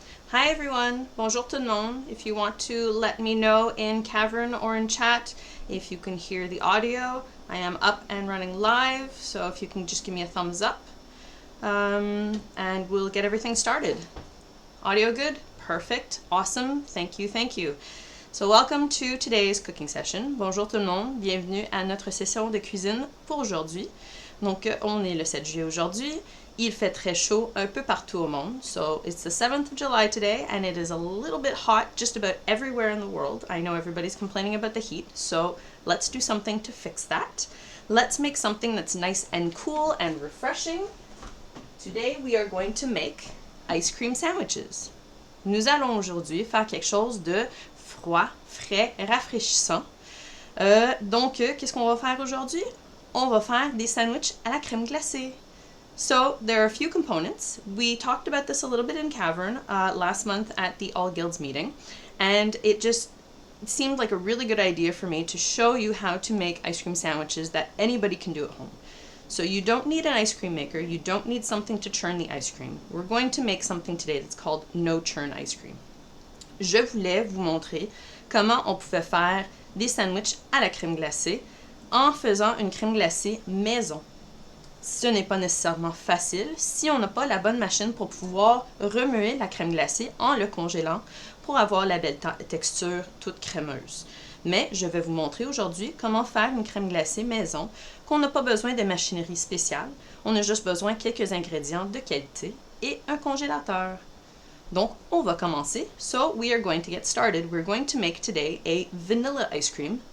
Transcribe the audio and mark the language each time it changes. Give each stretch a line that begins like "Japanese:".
English: Hi everyone,
French: bonjour tout le monde.
English: If you want to let me know in Cavern or in chat if you can hear the audio, I am up and running live, so if you can just give me a thumbs up and we'll get everything started. Audio good? Perfect, awesome, thank you, thank you. So welcome to today's cooking session.
French: Bonjour tout le monde, bienvenue à notre session de cuisine pour aujourd'hui. Donc on est le 7 juillet aujourd'hui. Il fait très chaud un peu partout au monde.
English: So it's the 7th of July today and it is a little bit hot just about everywhere in the world. I know everybody's complaining about the heat, so let's do something to fix that. Let's make something that's nice and cool and refreshing. Today we are going to make ice cream sandwiches.
French: Nous allons aujourd'hui faire quelque chose de froid, frais, rafraîchissant. Donc, qu'est-ce qu'on va faire aujourd'hui? On va faire des sandwichs à la crème glacée.
English: So there are a few components. We talked about this a little bit in Cavern last month at the All Guilds meeting, and it just seemed like a really good idea for me to show you how to make ice cream sandwiches that anybody can do at home. So you don't need an ice cream maker, you don't need something to churn the ice cream. We're going to make something today that's called no churn ice cream.
French: Je voulais vous montrer comment on pouvait faire des sandwichs à la crème glacée en faisant une crème glacée maison. Ce n'est pas nécessairement facile si on n'a pas la bonne machine pour pouvoir remuer la crème glacée en le congélant pour avoir la belle texture toute crémeuse. Mais je vais vous montrer aujourd'hui comment faire une crème glacée maison, qu'on n'a pas besoin de machinerie spéciale, on a juste besoin de quelques ingrédients de qualité et un congélateur. Donc, on va commencer.
English: So, we are going to get started. We're going to make today a vanilla ice cream.